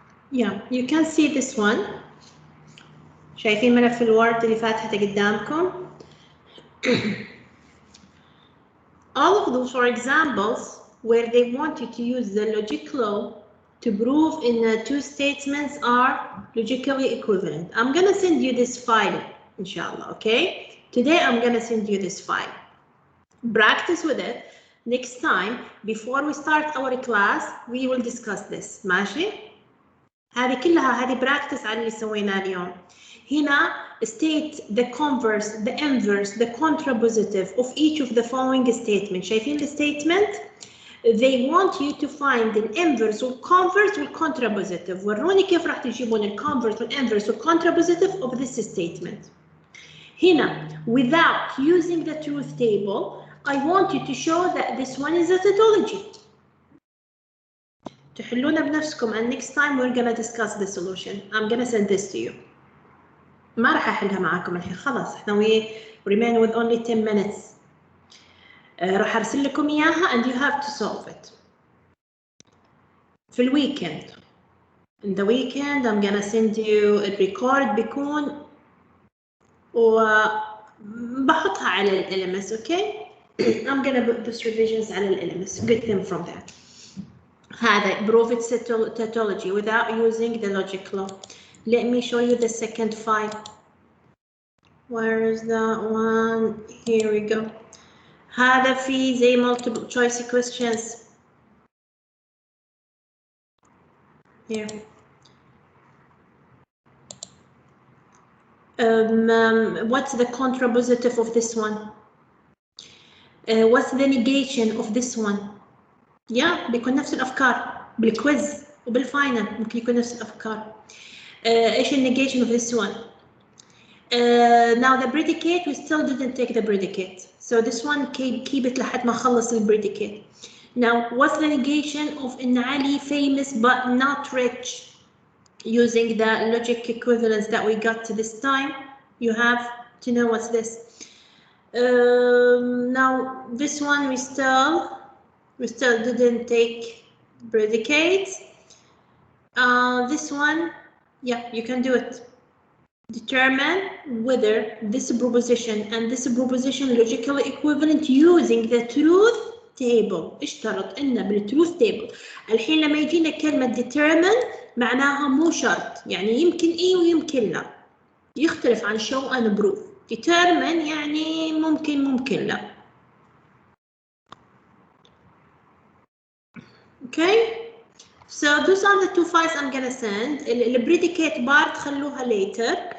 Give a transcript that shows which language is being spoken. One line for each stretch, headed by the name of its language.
English: Yeah, you can see this one.
Arabic: شايفين ملف الوورد اللي فاتحته قدامكم.
English: All of those are examples where they want you to use the logic law to prove in the two statements are logically equivalent. I'm gonna send you this file, inshallah, okay? Today I'm gonna send you this file. Practice with it. Next time, before we start our class, we will discuss this.
Arabic: ماشي؟ هذه كلها هذه practice على اللي سويناه اليوم.
English: هنا state the converse, the inverse, the contrapositive of each of the following statements.
Arabic: شايفين الstatement?
English: They want you to find the inverse والconverse والcontrapositive.
Arabic: وروني كيف راح تجيبون الconverse والinverse والcontrapositive
English: of this statement. هنا, without using the truth table, I want you to show that this one is a tautology.
Arabic: تحلونها بنفسكم,
English: and next time we're gonna discuss the solution. I'm gonna send this to you.
Arabic: ما راح احلها معاكم الحين, خلاص احنا
English: we remain with only 10 minutes.
Arabic: راح ارسل لكم اياها
English: and you have to solve it.
Arabic: في الويكند.
English: In the weekend I'm gonna send you a record
Arabic: بيكون وبحطها على ال
English: LMS, okay? I'm gonna put this revisions
Arabic: على ال
English: LMS. Get them from there. هذا prove its tautology without using the logic law. Let me show you the second file. Where is that one? Here we go.
Arabic: هذا في زي
English: multiple choice questions. Here. What's the contrapositive of this one? What's the negation of this one?
Arabic: Yeah, بيكون نفس الأفكار بالكويز وبالفاينل ممكن يكون نفس الأفكار. إيش
English: negation of this one? Now the predicate, we still didn't take the predicate. So this one keep it
Arabic: لحد ما خلص
English: predicate. Now what's the negation of إن علي famous but not rich? Using the logic equivalence that we got to this time, you have to know what's this. Now this one we still didn't take predicates. This one, yeah, you can do it. Determine whether this proposition and this proposition logically equivalent using the truth table.
Arabic: اشترط إن بالtruth table. الحين لما يجينا كلمة determine معناها مو شرط, يعني يمكن إيه ويمكن لا. يختلف عن
English: show and prove.
Arabic: Determine يعني ممكن لا.
English: Okay? So those are the two files I'm gonna send. The predicate part
Arabic: خلوها
English: later.